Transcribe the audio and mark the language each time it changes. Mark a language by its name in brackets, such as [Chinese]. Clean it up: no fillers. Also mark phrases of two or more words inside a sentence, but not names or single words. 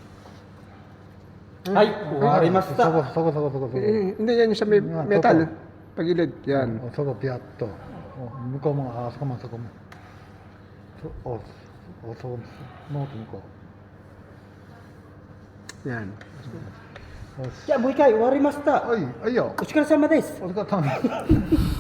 [Japanese] はい、終わりました。そこ。 [Filipino] Hindi, yan yung sa may Ah, metal. toko. Pagilid, yan. [Japanese] そこピャッと。向こうも、あそこもそこも。そこ、ノート向こ [Filipino] Yan. [Japanese] う。よし。じゃあもう一回終わりました。はい、はいよ。お疲れ様です。お疲れ様です。